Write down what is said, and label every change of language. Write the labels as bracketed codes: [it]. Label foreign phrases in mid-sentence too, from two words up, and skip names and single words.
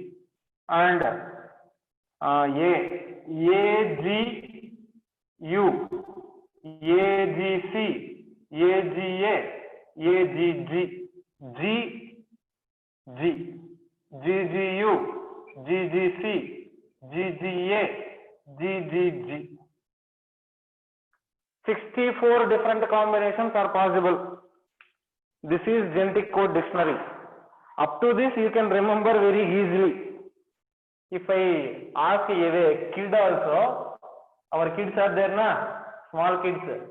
[en] And AGU, AGC, AGA, AGG, GG, GGU, GGC, GGA, GGG. 64 different combinations are possible. This is genetic code dictionary. Up to this you can remember very easily. If I ask a kid also, our kids are there na, small kids.